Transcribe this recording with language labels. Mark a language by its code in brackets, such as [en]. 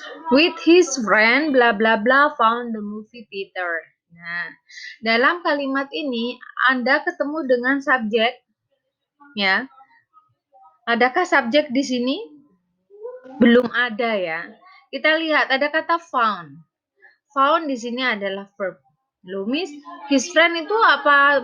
[en] With his friend bla bla bla found the movie theater. [id] Nah, dalam kalimat ini Anda ketemu dengan subjek ya. Adakah subjek di sini? Belum ada ya. Kita lihat ada kata found. Found di sini adalah verb. Loh, Miss, his friend itu apa?